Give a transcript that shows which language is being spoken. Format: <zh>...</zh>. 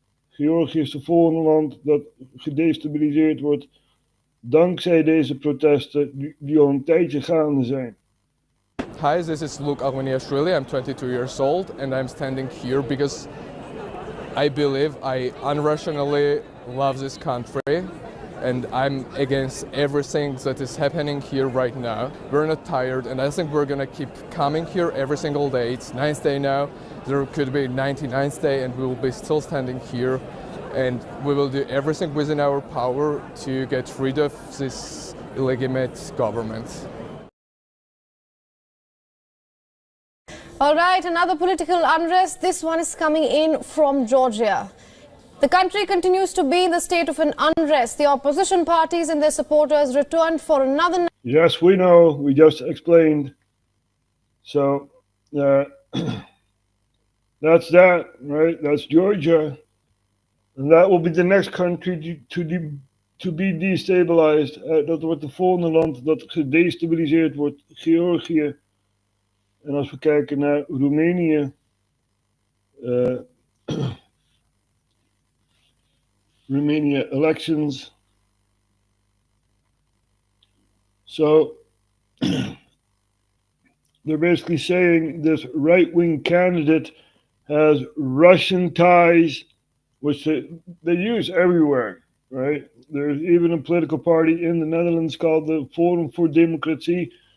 <nl>Georgië is het volgende land dat gedestabiliseerd wordt dankzij deze protesten die al een tijdje gaande zijn.</nl> <en>Hi, this is Luke Almaniashvili. I'm 22 years old and I'm standing here because I believe I unrationally love this country and I'm against everything that is happening here right now. We're not tired and I think we're gonna keep coming here every single day. It's 9th day now, there could be 99th day and we will be still standing here and we will do everything within our power to get rid of this illegitimate government. All right, another political unrest. This one is coming in from Georgia. The country continues to be in the state of an unrest. The opposition parties and their supporters returned for another night. Yes, we know. We just explained. So, that's that, right? That's Georgia. And that will be the next country to be destabilized.</en> <nl>Dat wordt de volgende land dat gedestabiliseerd wordt, Georgië. En als we kijken naar Roemenië,</nl> <en>Romania elections. So they're basically saying this right-wing candidate has Russian ties, which they use everywhere, right? There's even a political party in the Netherlands called the Forum for Democratie,</en>